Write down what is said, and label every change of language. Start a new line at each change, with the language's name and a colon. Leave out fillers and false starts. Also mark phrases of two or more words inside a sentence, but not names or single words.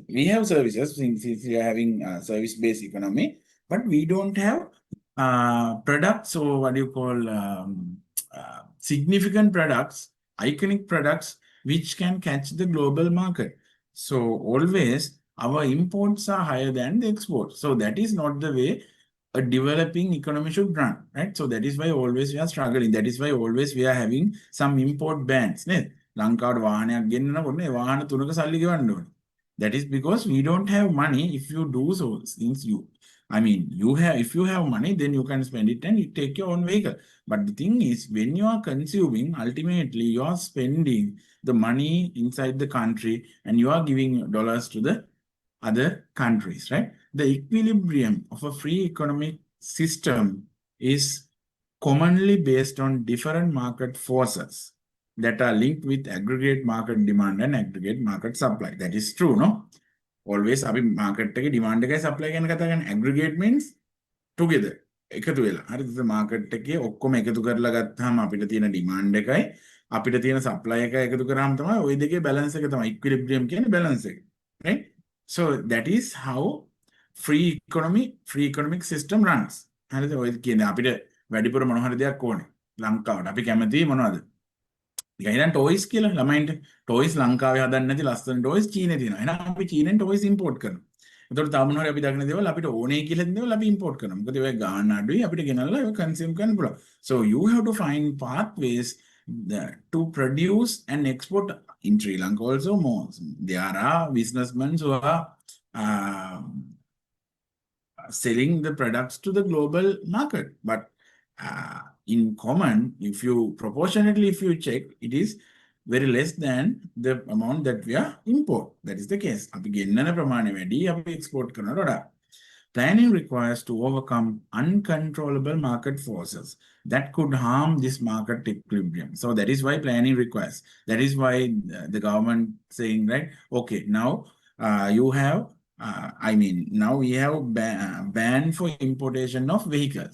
English: We have services since we are having service-based economy, but we don't have products, or what do you call significant products, iconic products, which can catch the global market. So always our imports are higher than the exports. So that is not the way a developing economy should run, right? So that is why always we are struggling. That is why always we are having some import bans.
Sinhala: ලංකාවට වාහනයක් ගෙන්නනකොට ඒ වාහන තුනක සල්ලි ගෙවන්න ඕනේ.
English: That is because we don't have money. If you do so, since if you have money, then you can spend it and you take your own vehicle. But the thing is, when you are consuming, ultimately you are spending the money inside the country and you are giving dollars to the other countries, right? The equilibrium of a free economic system is commonly based on different market forces that are linked with aggregate market demand and aggregate market supply. That is true, no?
Sinhala: Always අපි market එකේ demand එකයි supply ගැන කතා කරන්නේ.
English: Aggregate means together.
Sinhala: එකතු වෙලා. හරිද? market එකේ ඔක්කොම එකතු කරලා ගත්තාම අපිට තියෙන demand එකයි අපිට තියෙන supply එකයි එකතු කරාම තමයි ওই දෙකේ balance එක තමයි equilibrium කියන්නේ balance එක.
English: Right? So that is how free economic system runs.
Sinhala: හරිද? ඔය කියන්නේ අපිට වැඩිපුර මොන හරි දෙයක් ඕනේ. ලංකාවට අපි කැමති මොනවද? ගයින් ටොයිස් කියලා ළමයින්ට ටොයිස් ලංකාවේ හදන්න නැති ලස්සන ටොයිස් චීනේ තියෙනවා. එහෙනම් අපි චීනෙන් ටොයිස් ඉම්පෝට් කරනවා. එතකොට තා මොනවා හරි අපි දකින දේවල් අපිට ඕනේ කියලා දෙන දේවල් අපි ඉම්පෝට් කරනවා. මොකද ඒක ගාණ අඩුයි අපිට ගෙනල්ලා ඒක කන්සියුම් කරන්න පුළුවන්.
English: So you have to find pathways to produce and export in Sri Lanka also more. There are businessmen who are uh, selling the products to the global market. But in common, if you proportionately, if you check, it is very less than the amount that we are import. That is the case.
Sinhala: අපි ගෙන්නන ප්‍රමාණය වැඩි අපි export කරනවට වඩා.
English: Planning requires to overcome uncontrollable market forces that could harm this market equilibrium. So that is why planning requires. That is why the government saying, right, okay, now you have now we have ban for importation of vehicles.